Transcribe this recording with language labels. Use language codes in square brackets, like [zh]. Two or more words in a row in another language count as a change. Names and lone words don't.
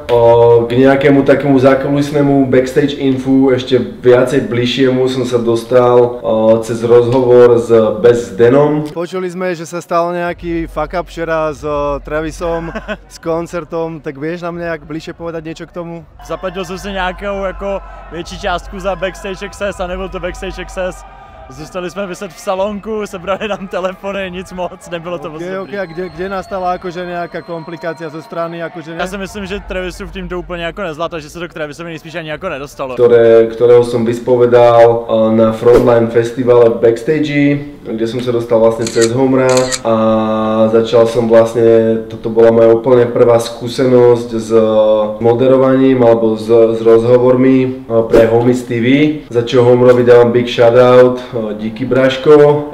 [sk] K nejakému takému zákulisnému backstage infu, ešte viacej bližšiemu som sa dostal cez rozhovor s Denom. Počuli sme, že sa stal nejaký [en] fuck up [sk] včera s Travisom, s koncertom, tak vieš nám nejak bližšie povedať niečo k tomu? [cs] Zaplatil jsem si nějakou jako větší částku za [en] backstage access [cs] a nebyl to [en] backstage access. [cs] Zůstali jsme vyset v salonku, sebrali nám telefony, nic moc, nebylo to moc dobrý. [sk] A kde nastala akože nějaká komplikácia zo strany? Akože [cs] Já si myslím, že Travisův tým to úplně jako nezvládl, takže se to k Travisovi nejspíš ani jako nedostalo. [sk] Ktorého som vyspovedal na Frontline festivale v backstage, kde som sa dostal vlastne cez Homra a začal som vlastne, toto bola moja úplne prvá skúsenosť s moderovaním alebo s rozhovormi pre Homies TV, za čo Homrovi dávam [en] big shoutout, [sk] díky Braško.